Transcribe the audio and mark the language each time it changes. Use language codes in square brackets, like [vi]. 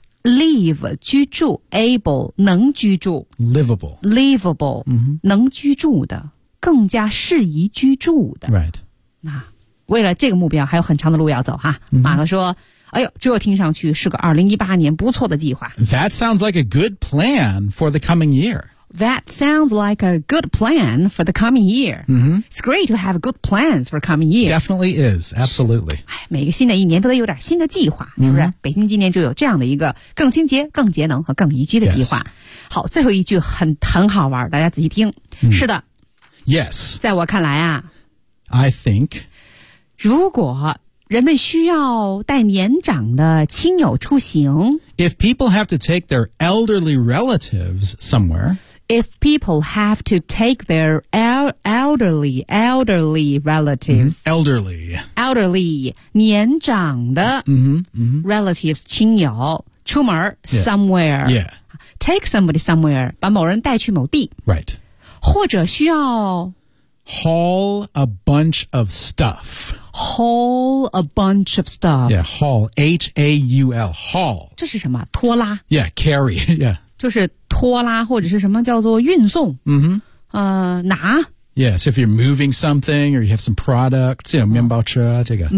[zh] Live, 居住 able, 能居住。 [en] Livable. [zh] Livable, 能居住的更加适宜居住的。 [en] Right. [zh] 那为了这个目标还有很长的路要走哈。马克说哎呦这听上去是个2018年不错的计划。 [en] That sounds like a good plan for the coming year. That sounds like a good plan for the coming year.、It's great to have good plans for coming year. Definitely is, absolutely. [zh] 每个新的一年都得有点新的计划、是不是北京今年就有这样的一个更清洁更节能和更宜居的计划。 [en] Yes. [zh] 好最后一句很好玩大家仔细听。是的。 [en] Yes. [zh] 在我看来啊。 [en] I think. [zh] 如果人们需要带年长的亲友出行。 [en] If people have to take their elderly relatives somewhere. If people have to take their elderly relatives.、 Elderly. [zh] Elderly, 年长的 relatives, 亲友出门 somewhere. [en] Yeah. Take somebody somewhere, [zh] 把某人带去某地。 [en] Right. [zh] 或者需要 [en] haul a bunch of stuff. Haul a bunch of stuff. Yeah, haul. H-A-U-L. Haul. [zh] 这是什么拖拉 [en] Yeah, carry. Yeah. [zh] 就是拖拉或者是什么叫做运送。 Mm-hmm. 拿 [en] Yeah, so if you're moving something or you have some products, you know, [zh] 面包车这个。